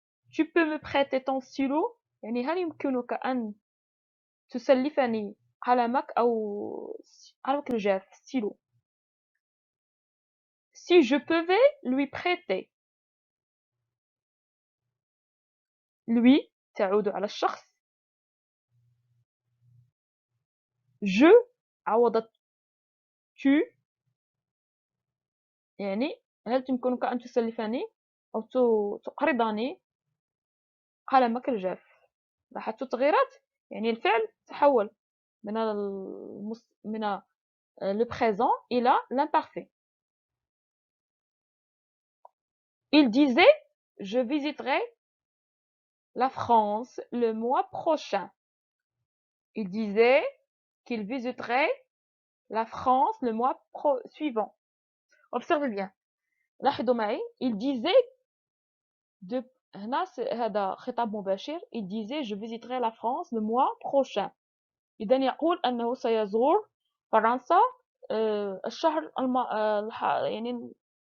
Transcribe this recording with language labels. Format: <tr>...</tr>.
<fr>tu peux me prêter ton stylo</fr> <ar>يعني هل يمكنك أن تسلفني قلمك أو قلمك الجاف stylo.</ar> <fr>si je pouvais lui prêter lui</fr> <ar>تعود على الشخص. je عوضت tu يعني هل تمكنك أن تسلفني أو تقرضني قلمك الجاف. لاحظتوا التغييرات يعني الفعل تحول من le présent إلى l'imparfait.</ar> <fr>il disait je visiterai la France le mois prochain. il disait qu'il visiterait la France le mois suivant. observez bien.</fr> <ar>لاحظوا معي</ar> <fr>il disait</fr> <ar>هنا هذا خطاب مباشر.</ar> <fr>il disait je visiterai la France le mois prochain.</fr> <ar>إذا يقول أنه سيزور فرنسا الشهر يعني</ar>